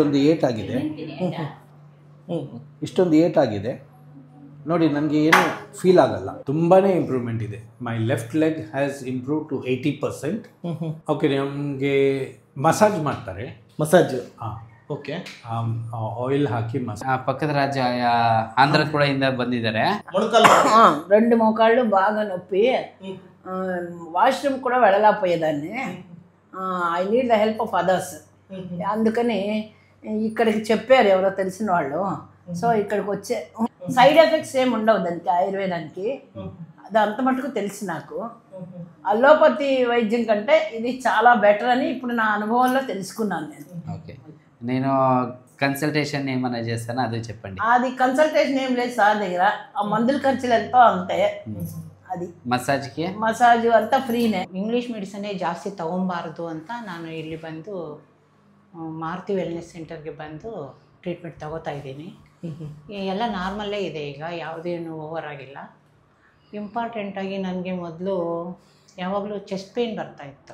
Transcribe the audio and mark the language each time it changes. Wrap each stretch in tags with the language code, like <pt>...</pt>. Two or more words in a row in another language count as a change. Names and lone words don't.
<kn>ಇಷ್ಟೊಂದು ಏಟ್ ಆಗಿದೆ ನೋಡಿ, ನನಗೆ ಏನು ಫೀಲ್ ಆಗಲ್ಲ. ತುಂಬಾ ಇಂಪ್ರೂವ್ಮೆಂಟ್ ಇದೆ.</kn> <en>my left leg has improved to 80%.</en> <kn>ಓಕೆ, ನಮಗೆ ಮಸಾಜ್ ಮಾಡ್ತಾರೆ. ಮಸಾಜ್? ಹಾಂ, ಓಕೆ. ಆಯಿಲ್ ಹಾಕಿ</kn> <te>పక్కన రాజ్య ఆంధ్ర కూడా ఇంద ಬಂದಿದ್ದಾರೆ. రెండు మోకాళ్ళు బాగా నొప్పి, వాష్రూమ్ కూడా వెళ్ళలేకపోయేదాన్ని.</te> <en>I need the help of others.</en> <te>అందుకని ఇక్కడికి చెప్పారు ఎవరో తెలిసిన వాళ్ళు. సో ఇక్కడికి వచ్చే</te> <en>side effects</en> <te>ఏమి ఉండవు దానికి, ఆయుర్వేదానికి. అది అంత మటుకు తెలుసు నాకు. అలోపతి వైద్యం కంటే ఇది చాలా బెటర్ అని ఇప్పుడు నా అనుభవంలో తెలుసుకున్నాను నేను. ఓకే, నేను కన్సల్టేషన్ ఏమైనా చేస్తాను, అదే చెప్పండి. అది కన్సల్టేషన్ ఏం లేదు సార్ దగ్గర. ఆ మందుల ఖర్చులు ఎంతో అంతే. అది</te> <kn>ಮಸಾಜ್ಗೆ ಮಸಾಜು ಅಂತ ಫ್ರೀನೇ.</kn> <en>English medicine</en> <kn>ಜಾಸ್ತಿ ತೊಗೊಬಾರ್ದು ಅಂತ ನಾನು ಇಲ್ಲಿ ಬಂದು ಮಾರುತಿ ವೆಲ್ನೆಸ್ ಸೆಂಟರ್ಗೆ ಬಂದು ಟ್ರೀಟ್ಮೆಂಟ್ ತಗೋತಾ ಇದ್ದೀನಿ. ಎಲ್ಲ ನಾರ್ಮಲ್ಲೇ ಇದೆ ಈಗ, ಯಾವುದೇನು ಓವರ್ ಆಗಿಲ್ಲ. ಇಂಪಾರ್ಟೆಂಟಾಗಿ ನನಗೆ ಮೊದಲು ಯಾವಾಗಲೂ</kn> <en>chest pain</en> <kn>ಬರ್ತಾಯಿತ್ತು.</kn>